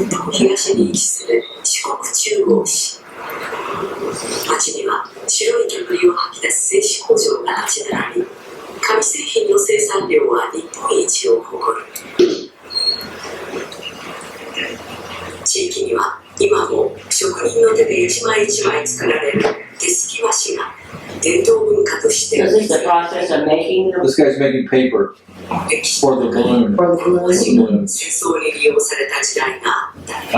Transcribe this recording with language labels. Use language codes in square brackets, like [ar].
[ja] 東に位置する四国中央市。町には白い煙を吐き出す製紙工場が立ち並び、紙製品の生産量は日本一を誇る。地域には今も職人の手で一枚一枚作られる手すき和紙が伝統文化として [en] So this is the process of making them? This guy's making paper for the balloon. For the balloon. balloon. [ja] 戦争に利用された時代があった。